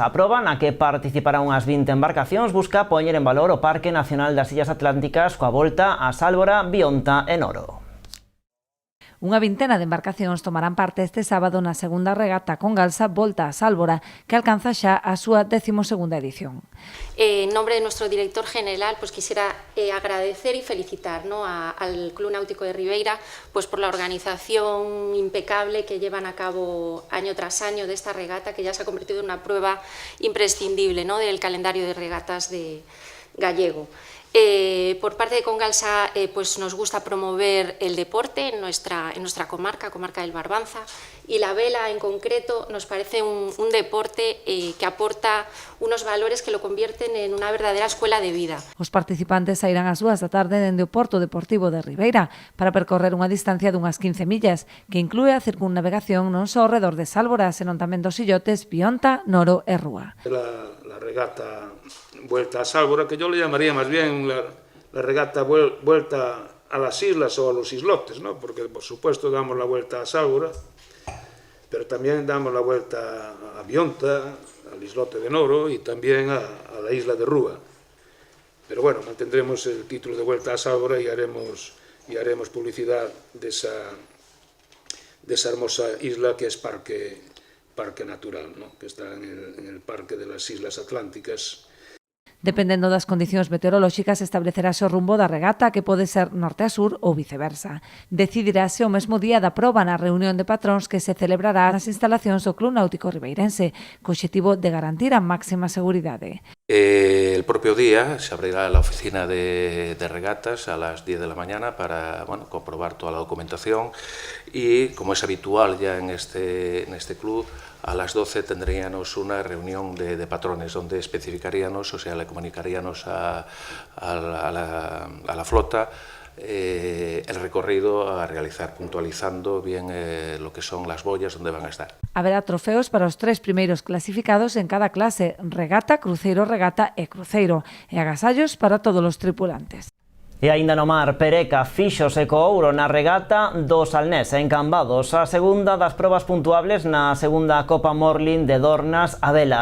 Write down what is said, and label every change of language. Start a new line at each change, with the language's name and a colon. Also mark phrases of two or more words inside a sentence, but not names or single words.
Galician: A proba na que participarán unhas 20 embarcacións busca poñer en valor o Parque Nacional das Illas Atlánticas coa volta a Sálvora, Bionta e Noro. Unha vintena de embarcacións tomarán parte este sábado na segunda regata con Galsa Volta a Sálvora, que alcanza xa a súa 12ª edición.
Spanish: En nombre de nuestro director general, pues quisiera agradecer y felicitar, ¿no?, al Club Náutico de Ribeira pues por la organización impecable que llevan a cabo año tras año de esta regata, que ya se ha convertido en una prueba imprescindible, ¿no?, del calendario de regatas gallego. Por parte de Congalsa pues nos gusta promover el deporte en nuestra comarca del Barbanza, y la vela en concreto nos parece un deporte que aporta unos valores que lo convierten en una verdadera escuela de vida.
Galician: Os participantes sairán ás 2 da tarde dende o Porto Deportivo de Ribeira para percorrer unha distancia dunhas 15 millas que inclúe a circunnavegación non só ao redor de Sálvora, senón tamén dos illotes Pionta, Noro e Rúa.
Spanish: La regata vuelta a Sálvora, que yo le llamaría más bien la regata vuelta a las islas o a los islotes, ¿no? Porque por supuesto damos la vuelta a Sálvora, pero también damos la vuelta a Pionta, al islote de Noro y también a la isla de Rúa. Pero bueno, mantendremos el título de Vuelta a Sálvora y haremos publicidad de esa hermosa isla que es parque natural, ¿no? Que está en el Parque de las Islas Atlánticas.
Galician: Dependendo das condicións meteorolóxicas, establecerase o rumbo da regata, que pode ser norte a sur ou viceversa. Decidirase o mesmo día da proba na reunión de patróns que se celebrará nas instalacións do Club Náutico Ribeirense, co obxectivo de garantir a máxima seguridade.
Spanish: El propio día se abrirá la oficina de regatas a las 10 de la mañana para comprobar toda la documentación, y como es habitual ya en este club, a las 12 tendríamos una reunión de patrones donde especificaríamos, o sea, le comunicaríamos a la flota el recorrido a realizar, puntualizando bien lo que son las boyas donde van a estar.
Galician: Haberá trofeos para os 3 primeiros clasificados en cada clase: regata, cruceiro, regata e cruceiro, e agasallos para todos os tripulantes. E aínda no mar, Pereca fíxose co ouro na regata do Salnés en Cambados, a segunda das probas puntuables na segunda Copa Morlin de Dornas a vela.